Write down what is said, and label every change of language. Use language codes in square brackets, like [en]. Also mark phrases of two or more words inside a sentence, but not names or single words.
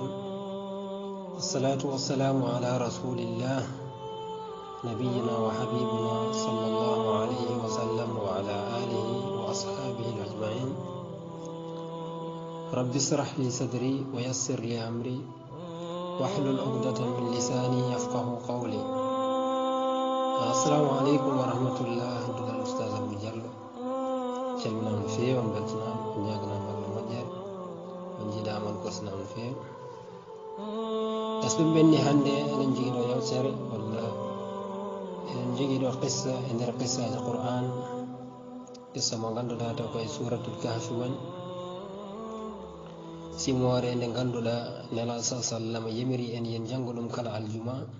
[ar] الصلاة والسلام على رسول الله نبينا وحبيبنا صلى الله عليه وسلم وعلى آله وأصحابه أجمعين. رب اشرح لي صدري ويسر لي أمري واحلل عقدة من لساني يفقه قولي. السلام عليكم ورحمة الله. [ff] دغ الأستاذ أبو جلو calminama no feewi on beltanama on ñaganama Allah moƴƴere on jiiɗama on korsinama no feewi. ɓe benni hannde eɗen jogiiɗo yewtere walla eɗen jogiiɗo qissa e nder qissaji Qur'an, qissa mo ngannduɗa taw koye suratul kahfi woni simore nde ngannduɗa nelaɗo sa sallam yemiri en yen janngo ɗum kala aljuma.